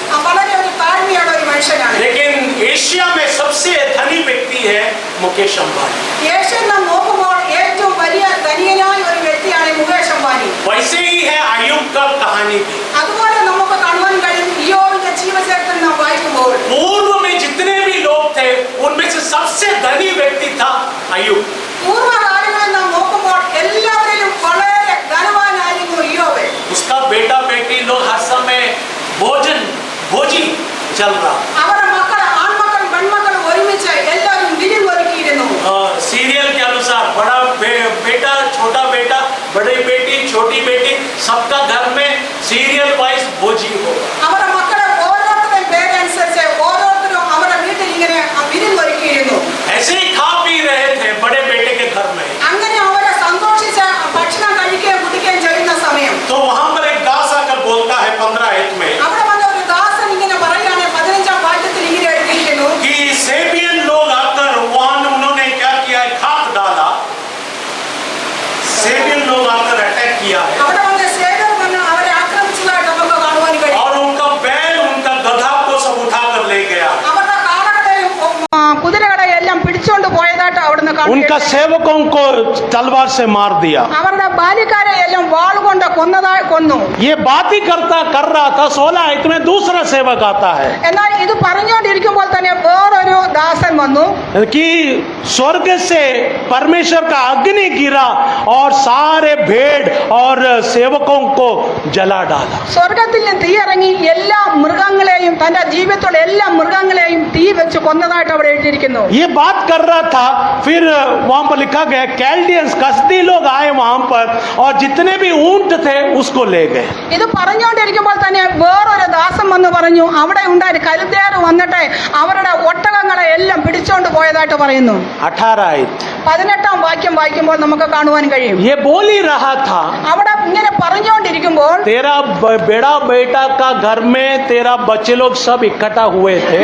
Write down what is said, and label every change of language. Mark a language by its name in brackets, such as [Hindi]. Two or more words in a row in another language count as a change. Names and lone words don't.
[Malayalam] വളരെ ഒരു താഴ്മയുള്ള ഒരു മനുഷ്യനാണ്. [Hindi] लेकिन एशिया में सबसे धनी व्यक्ति है मुकेश अंबानी. [Malayalam] ഏഷ്യയിൽ നാം നോക്കുമ്പോൾ ഏറ്റവും വലിയ ധനികനായ ഒരു വ്യക്തിയാണ് മുകേഷ് അംബാനി. [Hindi] वैसे ही है अय्यूब का कहानी भी. [Malayalam] അതുപോലെ നമുക്ക് കാണുവാൻ കഴിയും ഇയ്യോബിന്റെ ജീവചരിത്രം നാം വായിക്കുമ്പോൾ [Hindi] पूर्व में जितने भी लोग थे उनमें से सबसे धनी व्यक्ति था अय्यूब. [Malayalam] പൂർവ്വകാലങ്ങളിൽ നാം നോക്കുമ്പോൾ എല്ലാവരിലും വളരെ ധനവാനായിരുന്നു ഇയ്യോബ്. [Hindi] उसका बेटा बेटी लोग हर समय भोजी चल रहा. [Malayalam] അവരുടെ മക്കൾ, ആൺമക്കൾ പെൺമക്കൾ ഒരുമിച്ച് എല്ലാവരും വിരുന്നൊരുക്കിയിരുന്നു. [Hindi] सीरियल के अनुसार बड़ा बेटा, छोटा बेटा, बड़ी बेटी, छोटी बेटी, सबका घर में [English] serial wise [Hindi] भोजी होगा. [Malayalam] അവരുടെ മക്കളെ ഓരോരുത്തരുടെയും പേരനുസരിച്ച് ഓരോരുത്തരും അവരുടെ വീട്ടിൽ ഇങ്ങനെ വിരുന്നൊരുക്കിയിരുന്നു. [Hindi] ऐसे ही खा पी रहे थे बड़े बेटे के घर में. [Malayalam] അങ്ങനെ അവരെ സന്തോഷിച്ച് ഭക്ഷണം കഴിക്കുകയും കുടിക്കുകയും ചെയ്യുന്ന സമയം [Hindi] तो वहां पर एक दास आकर बोलता है 15 आयत में [Malayalam] അവിടെ വന്ന ഒരു ദാസൻ ഇങ്ങനെ പറയുകയാണ്, 15-ാം വാക്യത്തിൽ ഇങ്ങനെ എഴുതിയിരിക്കുന്നു, [Hindi] कि सेबियन लोग आकर वहां उन्होंने क्या किया है, घात डाला. सेबियन लोग आकर अटैक किया है [Malayalam] അവിടെ വന്ന് സേവർ വന്ന് അവരെ ആക്രമിച്ചതായിട്ട് നമുക്ക് കാണുവാൻ കഴിയും. [Hindi] और उनका बैल, उनका गधा को सब उठा कर ले गया. [Malayalam] അവരുടെ കാളകളെയും കുതിരകളെയും എല്ലാം പിടിച്ചുകൊണ്ട് പോയതായിട്ട് അവിടുന്ന് [Hindi] उनका [Malayalam] കാണുന്നു. [Hindi] सेवकों को तलवार से मार दिया. [Malayalam] അവരുടെ ബാല്യക്കാരെ എല്ലാം വാളുകൊണ്ട് കൊന്നു. [Hindi] ये बात ही कर रहा था. 16 आयत में दूसरा सेवक आता है [Malayalam] എന്നാൽ ഇത് പറഞ്ഞുകൊണ്ടിരിക്കുമ്പോൾ തന്നെ വേറൊരു ദാസൻ വന്നു. [Hindi] कि स्वर्ग से परमेश्वर का अग्नि गिरा और सारे भेड़ और सेवकों को जला डाला. [Malayalam] സ്വർഗത്തിൽ നിന്ന് തീ ഇറങ്ങി എല്ലാ മൃഗങ്ങളെയും തന്റെ ജീവിതത്തിലുള്ള എല്ലാ മൃഗങ്ങളെയും തീ വെച്ച് കൊന്നതായിട്ട് അവിടെ എഴുതിയിരിക്കുന്നു. [Hindi] ये बात कर रहा था. फिर वहां पर लिखा गया कैल्डियंस कसदी लोग आए वहां पर और जितने भी ऊंट थे उसको ले गए. [Malayalam] ഇത് പറഞ്ഞുകൊണ്ടിരിക്കുമ്പോൾ തന്നെ വേറൊരു ദാസൻ വന്ന് പറഞ്ഞു, അവിടെ ഉണ്ടായി കരുതേർ വന്നിട്ട് അവരുടെ ഒട്ടകങ്ങളെ എല്ലാം പിടിച്ചോണ്ട് പോയതായിട്ട് പറയുന്നു. [Hindi] 18 आयत [Malayalam] 18-ാം വാക്യം വായിക്കുമ്പോൾ നമുക്ക് കാണുവാൻ കഴിയും. [Hindi] ये बोल ही रहा था, [Malayalam] അവിടെ ഇങ്ങനെ പറഞ്ഞുകൊണ്ടിരിക്കുമ്പോൾ [Hindi] तेरा बड़ा बेटा का घर में तेरा बच्चे लोग सब इकट्ठा हुए थे.